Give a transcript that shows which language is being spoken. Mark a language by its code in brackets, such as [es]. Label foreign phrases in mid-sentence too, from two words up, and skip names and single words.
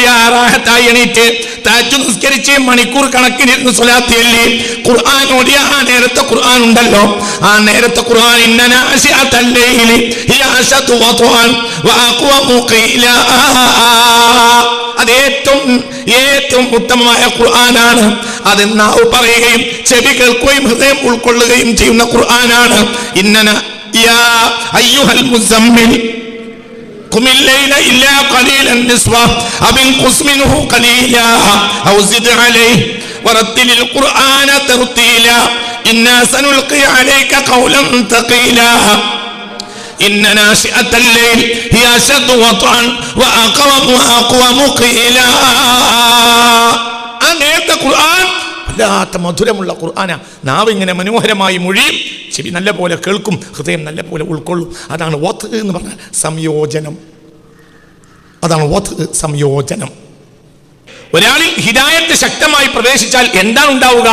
[ml] റാഹത്തായി എണീറ്റ് തഹജ്ജുദ് നിസ്കരിച്ച് മണിക്കൂർ കണക്കിനിരുന്ന് സ്വലാത്ത് ചൊല്ലി ഖുർആൻ ഓടിയ ആ നേരത്തെ ഖുർആൻ ഉണ്ടല്ലോ, ആ നേരത്തെ ഖുർആൻ [ar] إن ناشئة الليل هي أشد وطئا وأقوم قيلا, [ml] അത് ഏറ്റവും ഉത്തമമായ ഖുർആനാണ്. അത് നാവ് പറയുകയും ചെവി കേൾക്കുകയും ഹൃദയം ഉൾക്കൊള്ളുകയും ചെയ്യുന്ന ഖുർആനാണ്. [ar] ഇന്നന يا أيها المزمل قم الليل إلا قليلا نصفه أو انقص منه قليلا أو زد عليه ورتل القرآن ترتيلا إنا سنلقي عليك قولا ثقيلا إن ناشئة الليل هي أشد وطئا وأقوم قيلا. [ml] അങ്ങനത്തെ ഖുർആൻ വല്ലാത്ത മധുരമുള്ള ഖുർആനാ. നാവ് ഇങ്ങനെ മനോഹരമായി മൊഴിയും, ചെവി നല്ല പോലെ കേൾക്കും, ഹൃദയം നല്ല പോലെ ഉൾക്കൊള്ളും. അതാണ് വത്ത് എന്ന് പറഞ്ഞാൽ സംയോജനം. അതാണ് വത്ത്, സംയോജനം. ഒരാളിൽ ഹിദായത്ത് ശക്തമായി പ്രവേശിച്ചാൽ എന്താണ് ഉണ്ടാവുക?